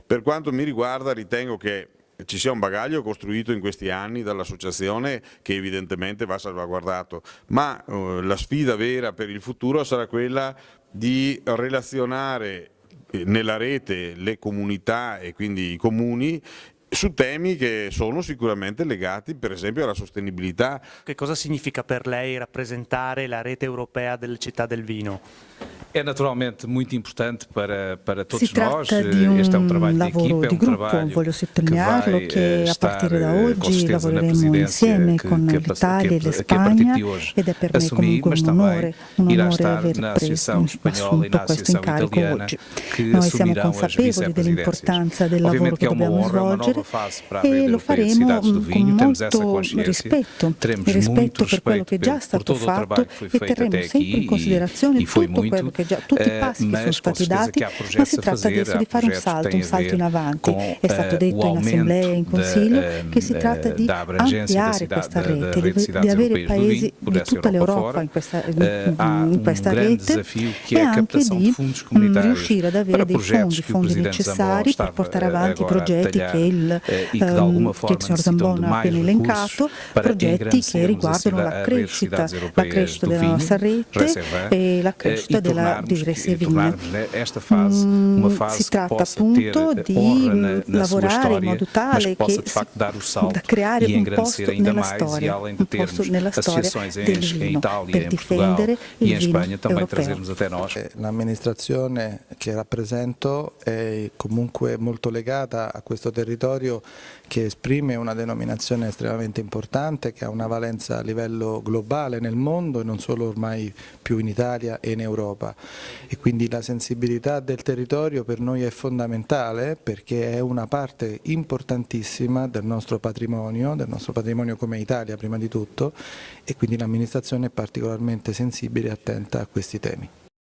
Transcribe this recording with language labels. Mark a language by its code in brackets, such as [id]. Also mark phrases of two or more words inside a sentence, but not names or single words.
[it] Per quanto mi riguarda ritengo che ci sia un bagaglio costruito in questi anni dall'associazione che evidentemente va salvaguardato, ma la sfida vera per il futuro sarà quella di relazionare nella rete le comunità e quindi i comuni su temi che sono sicuramente legati per esempio alla sostenibilità. Che cosa significa per lei rappresentare la rete europea delle città del vino? [pt] É naturalmente muito importante para todos [it] Si tratta [pt] nós. [it] di [pt] Este é [it] un [pt] trabalho [it] lavoro [pt] de [it] di [pt] equipa, é [it] gruppo, voglio [pt] que [it] sottolinearlo, [pt] vai [it] che a [pt] estar [it] partire da [pt] com [it] oggi [pt] certeza na [it] lavoreremo insieme [pt] presidência [it] con l'Italia e [pt] que a [it] l'Espagna [pt] partir de hoje [it] ed è per me [pt] assumi, [it] comunque [pt] mas [it] un [pt] também irá [it] onore [pt] estar [it] aver [pt] na Associação Espanhola e [it] assunto [pt] na [it] questo [pt] Associação [it] incarico [pt] Italiana [it] oggi. [pt] que [it] Noi siamo [pt] assumirão as [it] consapevoli [pt] vice-presidências. [it] dell'importanza del lavoro Ovviamente che [pt] que é uma [it] dobbiamo [pt] honra, uma [it] svolgere [pt] nova fase para a [it] e [pt] rede [it] lo [pt] europeia de [it] faremo [pt] cidades do [it] con [pt] vinho. Temos essa [it] molto [pt] consciência, [it] rispetto [pt] teremos muito [it] per quello che è già [pt] respeito por [it] stato [pt] todo o [it] fatto [pt] trabalho que foi [it] e [pt] feito [it] terremo [pt] até [it] sempre in [pt] aqui [it] considerazione [pt] e foi [it] tutto [pt] muito, [it] quello che già, tutti i passi che sono [pt] mas com [it] stati [pt] certeza [it] dati, [pt] que há [it] ma [pt] projetos [it] si [pt] a [it] tratta [pt] fazer, [it] adesso di fare [pt] há [it] un [pt] projetos que [it] salto [pt] têm a [it] in [pt] ver [it] avanti. [pt] com [it] È stato detto [pt] o [it] in assemblea e in [pt] aumento [it] consiglio che si tratta di [pt] da abrangência da [it] ampliare questa [pt] cidade, da [it] rete, [pt] rede de [it] di [pt] cidades [it] avere [pt] europeias do [it] paesi [pt] vinho, por [it] di [pt] essa [it] tutta [pt] Europa [it] l'Europa [pt] fora. [it] in [pt] Há [it] questa [pt] grande [it] rete [pt] desafio que [it] e [pt] é a [it] anche [pt] captação de [it] di [pt] fundos comunitários [it] riuscire ad avere [pt] para [it] dei [pt] projetos que o [it] fondi [pt] Presidente Zambon [it] necessari per [pt] estava [it] portare avanti i [pt] agora a [it] progetti [pt] detalhar [it] che [pt] e que de alguma [it] il [pt] forma [it] signor [pt] necessitam [it] Zambon [pt] de [it] ha [pt] mais [it] appena [pt] recursos [it] elencato, [pt] para [it] progetti che [pt] engrandecermos [it] riguardano [pt] a rede de cidades europeias do [it] della [pt] vinho, [it] nostra rete [pt] Reserva, [it] e la crescita di Resevigna. [pt] Esta fase uma fase [it] Si tratta [pt] que possa ter [it] appunto di [pt] honra na sua [it] lavorare in [pt] história, [it] modo [pt] mas [it] tale [pt] que possa [it] che [pt] de facto dar o salto [it] da creare [pt] e [it] un [pt] engrandecer [it] posto [pt] ainda [it] nella [pt] mais, e [it] storia, [pt] além de [it] un posto [pt] termos [it] nella storia [pt] associações [it] del [pt] em [it] vino [pt] Itália, [it] per [pt] em Portugal [it] difendere [pt] e [it] il [pt] em [it] vino [pt] Espanha também [it] europeo. [pt] trazermos até nós. [it] L'amministrazione che rappresento è comunque molto legata a questo territorio che esprime una denominazione estremamente importante, che ha una valenza a livello globale nel mondo e non solo ormai più in Italia e in Europa. E quindi la sensibilità del territorio per noi è fondamentale perché è una parte importantissima del nostro patrimonio come Italia prima di tutto, e quindi l'amministrazione è particolarmente sensibile e attenta a questi temi.